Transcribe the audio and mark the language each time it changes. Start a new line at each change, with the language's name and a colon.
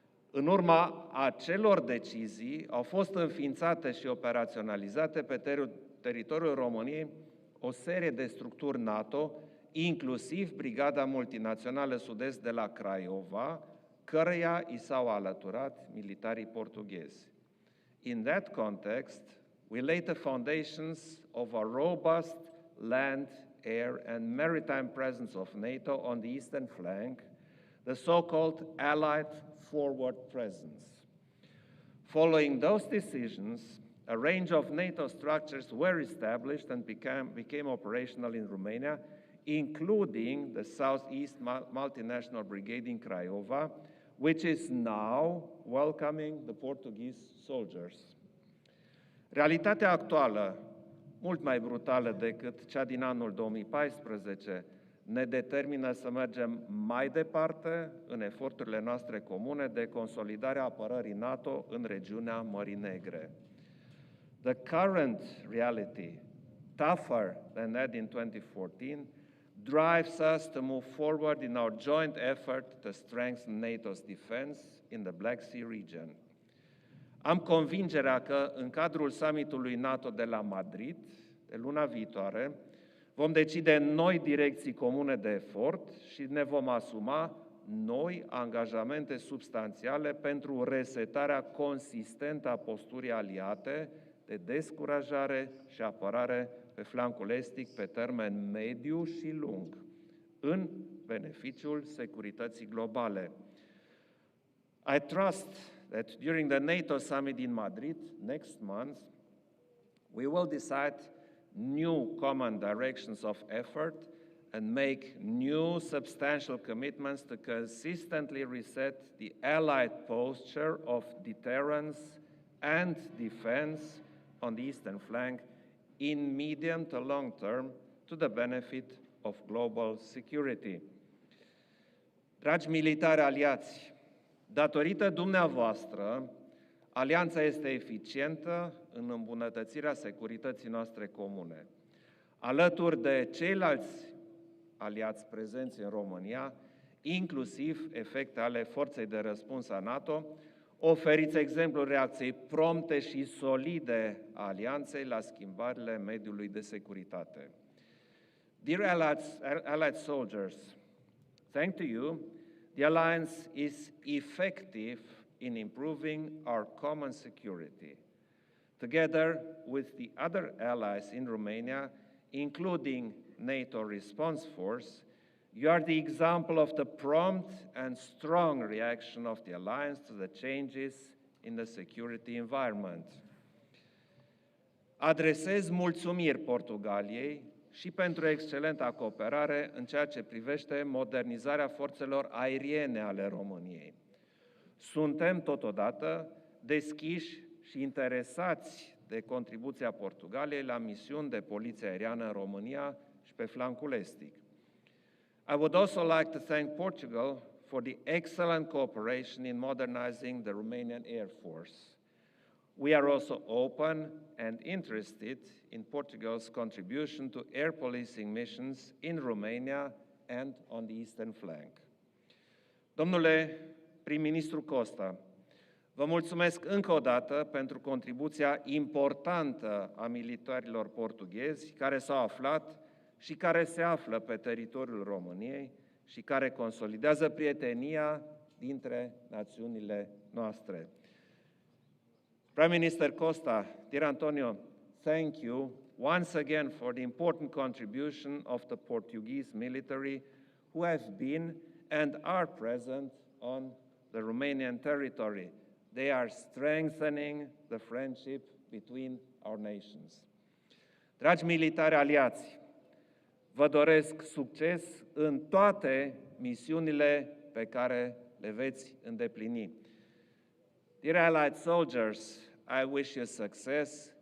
Romanian: În urma acelor decizii au fost înființate și operaționalizate pe teritoriul României o serie de structuri NATO, inclusiv Brigada Multinațională Sud-Est de la Craiova, căreia i s-au alăturat militarii portughezi.
English: In that context, we laid the foundations of a robust land, air and maritime presence of NATO on the eastern flank, the so-called Allied Forward Presence. Following those decisions, a range of NATO structures were established and became operational in Romania, including the Southeast Multinational Brigade in Craiova, which is now welcoming the Portuguese soldiers.
Romanian: Realitatea actuală, mult mai brutală decât cea din anul 2014, ne determină să mergem mai departe în eforturile noastre comune de consolidare a apărării NATO în regiunea Mării Negre.
English: The current reality, tougher than that in 2014, drives us to move forward in our joint effort to strengthen NATO's defense in the Black Sea region.
Romanian: Am convingerea că în cadrul summitului NATO de la Madrid, de luna viitoare, vom decide noi direcții comune de efort și ne vom asuma noi angajamente substanțiale pentru resetarea consistentă a posturii aliate de descurajare și apărare pe flancul estic pe termen mediu și lung, în beneficiul securității globale.
English: I trust that during the NATO summit in Madrid next month, we will decide new common directions of effort and make new substantial commitments to consistently reset the Allied posture of deterrence and defense on the eastern flank in medium to long term to the benefit of global security.
Romanian: Dragi militari aliați, datorită dumneavoastră, alianța este eficientă în îmbunătățirea securității noastre comune. Alături de ceilalți aliați prezenți în România, inclusiv efecte ale forței de răspuns a NATO, oferiți exemplul reacției prompte și solide a alianței la schimbările mediului de securitate.
English: Dear allied soldiers, thanks to you, the alliance is effective in improving our common security. Together with the other allies in Romania, including NATO Response Force, you are the example of the prompt and strong reaction of the alliance to the changes in the security environment.
Romanian: Adresez mulțumiri Portugaliei și pentru excelenta cooperare în ceea ce privește modernizarea forțelor aeriene ale României. Suntem totodată deschiși și interesați de contribuția Portugaliei la misiuni de poliție aeriană în România și pe flancul estic.
English: I would also like to thank Portugal for the excellent cooperation in modernizing the Romanian Air Force. We are also open and interested in Portugal's contribution to air policing missions in Romania and on the eastern flank.
Romanian: Domnule prim-ministru Costa, vă mulțumesc încă o dată pentru contribuția importantă a militarilor portughezi care s-au aflat și care se află pe teritoriul României și care consolidează prietenia dintre națiunile noastre.
English: Prime Minister Costa, dear António, thank you once again for the important contribution of the Portuguese military who have been and are present on the Romanian territory. They are strengthening the friendship between our nations.
Romanian: Dragi militari aliați, vă doresc succes în toate misiunile pe care le veți îndeplini.
English: Dear allied soldiers, I wish you success